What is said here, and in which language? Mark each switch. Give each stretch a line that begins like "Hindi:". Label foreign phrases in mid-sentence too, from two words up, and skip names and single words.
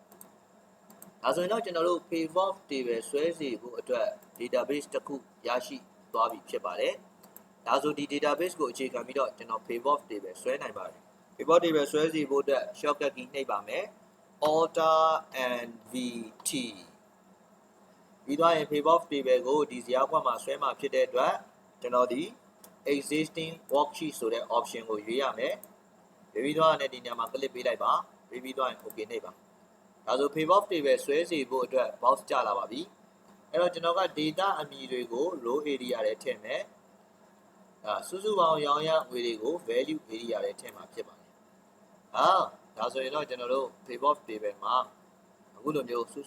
Burmese: ဒါဆိုရင်တော့ကျွန်တော်တို့
English: pivot table
Burmese: ဆွဲစီဖို့အတွက် database တစ်ခုရရှိသွားပြီဖြစ်ပါတယ်ဒါဆို ဒီ database ကိုအခြေခံပြီးတော့ကျွန်တော်
English: pivot table
Burmese: ဆွဲနိုင်ပါတယ်
English: pivot table
Burmese: ဆွဲစီဖို့အတွက်
English: shortcut key
Burmese: နှိပ်ပါမယ်
English: Alt and VT
Burmese: ပြီးသွားရင်
English: pivot table
Burmese: ကိုဒီဇယားခွက်မှာဆွဲမှာဖြစ်တဲ့အတွက်ကျွန်တော်ဒီ
English: existing worksheet
Burmese: ဆိုတဲ့ option ကိုရွေးရမယ်ပြီးသွားရင်ဒီနေရာမှာ click ပေးလိုက်ပါပြီးသွားရင် okay နှိပ်ပါဒါဆို
English: pivot table
Burmese: ဆွဲစီဖို့အတွက် box ကျလာပါပြီ အဲ့တော့ကျွန်တော်က data အမည်တွေကို
English: row area
Burmese: ထဲထည့်မယ်စုစုပေါင်းရောင်းရငွေတွေကို
English: value area
Burmese: ထဲထည့်မှာဖြစ်ပါတယ်ဒါဆိုရင်တော့ကျွန်တော်တို့
English: pivot table
Burmese: မှာအခုလိုမျိုးစုစု